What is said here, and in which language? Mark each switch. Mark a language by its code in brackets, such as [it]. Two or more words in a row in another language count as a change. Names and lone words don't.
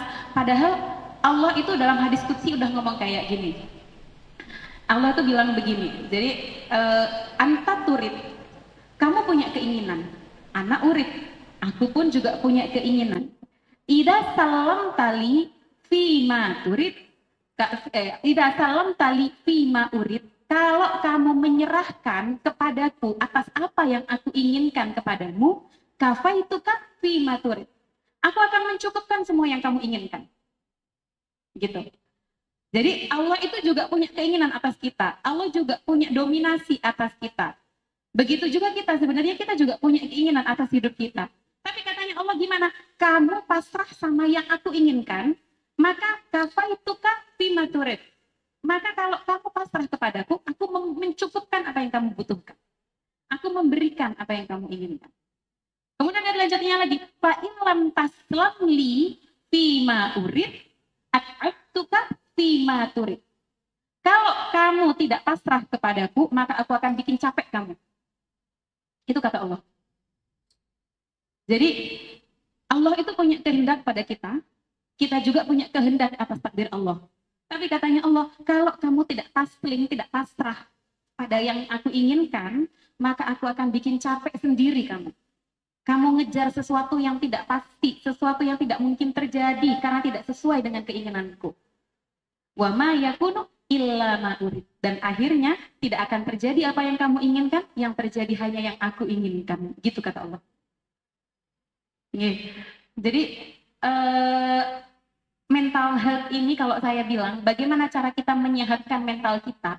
[id] Padahal Allah itu dalam hadis qudsi udah ngomong kayak gini. Allah tuh bilang begini, jadi [ar] أنت تريد, [id] kamu punya keinginan, [ar] أنا أريد, [id] aku pun juga punya keinginan. [ar] إذا سلمت لي فيما تريد، إذا سلمت لي فيما أريد, [id] kalau kamu menyerahkan kepadaku atas apa yang aku inginkan kepadamu, [ar] كفيتك فيما تريد. [id] Aku akan mencukupkan semua yang kamu inginkan. Gitu. Jadi Allah itu juga punya keinginan atas kita. Allah juga punya dominasi atas kita. Begitu juga kita, sebenarnya kita juga punya keinginan atas hidup kita. Tapi katanya Allah gimana? Kamu pasrah sama yang aku inginkan, maka [ar] كفيتك فيما تريد. [id] Maka kalau kamu pasrah kepadaku, aku mencukupkan apa yang kamu butuhkan. Aku memberikan apa yang kamu inginkan. Kemudian ada lanjutnya lagi, [ar] فإن لم تسلم لي فيما أريد أتعبتك فيما تريد. [id] Kalau kamu tidak pasrah kepadaku, maka aku akan bikin capek kamu. Itu kata Allah. Jadi Allah itu punya kehendak pada kita juga punya kehendak atas takdir Allah. Tapi katanya Allah, kalau kamu tidak taslim, tidak pasrah pada yang aku inginkan, maka aku akan bikin capek sendiri kamu. Kamu ngejar sesuatu yang tidak pasti, sesuatu yang tidak mungkin terjadi karena tidak sesuai dengan keinginanku. [ar] وما يكون إلا ما أريد. [id] Dan akhirnya tidak akan terjadi apa yang kamu inginkan, yang terjadi hanya yang aku inginkan. Gitu kata Allah. Jadi [en] mental health [id] ini kalau saya bilang, bagaimana cara kita menyehatkan mental kita?